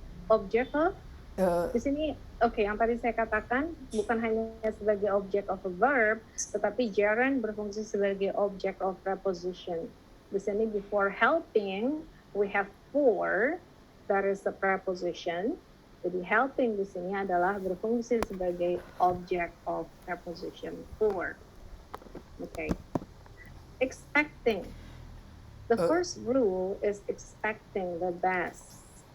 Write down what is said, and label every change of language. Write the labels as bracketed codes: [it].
[en] Object of? Uh, [id] Di sini, oke, yang tadi saya katakan bukan hanya sebagai object of a verb, tetapi gerund berfungsi sebagai object of preposition. Di sini [en] before helping, we have for, that is the preposition. [id] Jadi helping di sini adalah berfungsi sebagai object of preposition for. [en] Okay. Expecting. The first rule is expecting the best.